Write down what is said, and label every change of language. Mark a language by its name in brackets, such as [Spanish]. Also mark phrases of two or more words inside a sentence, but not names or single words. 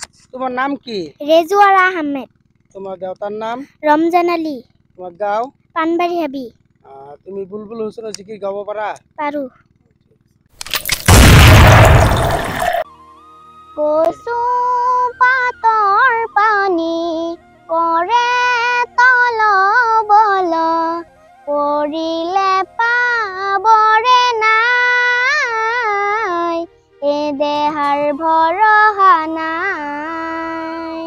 [Assamese] তোমার নাম কি? রেজওয়ারা আহমেদ। তোমার দেওতার নাম? রমজান আলী। তোমার গাঁও? পানবাড়ি হাবি। তুমি বুলবুল হোসেনের জিকির গাব পারা? পারু। কচু পাতৰ পানী কৰে তলবল, পৰিলে পাবৰে নাই, এ দেহাৰ ভৰসা নাই।